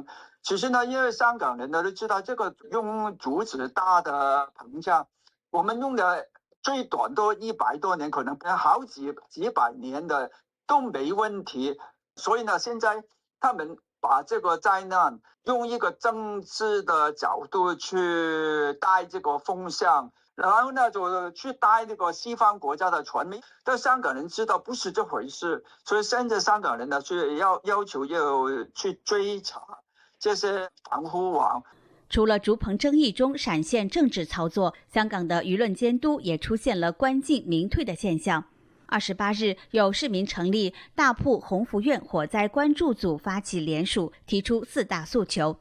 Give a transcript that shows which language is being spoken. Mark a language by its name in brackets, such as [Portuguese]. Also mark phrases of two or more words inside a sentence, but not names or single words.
[Chinese] 其實呢，因為香港人呢都知道，這個用竹子搭的棚架，我們用的最短都100多年，可能好幾百年的都沒問題。所以呢，現在他們把這個災難用一個政治的角度去帶這個風向， 然后呢就去带那个西方国家的传媒，但香港人知道不是这回事，所以现在香港人呢是要求要去追查这些防护网。除了竹棚争议中闪现政治操作，香港的舆论监督也出现了关进民退的现象。28日，有市民成立大埔鸿福苑火灾关注组发起联署，提出4大诉求。